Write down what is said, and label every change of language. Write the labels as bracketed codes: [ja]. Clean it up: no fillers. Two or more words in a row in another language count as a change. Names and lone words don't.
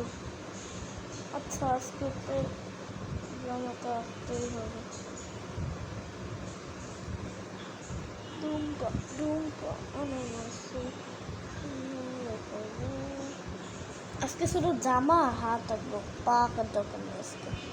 [bn] আচ্ছা আজকে তো জামাটা আসতেই হবে। [es] Nunca, nunca, oh no, no sé. [bn] আজকে শুধু জামা হাত আঁকবো, পা আঁকার দরকার নেই আজকে।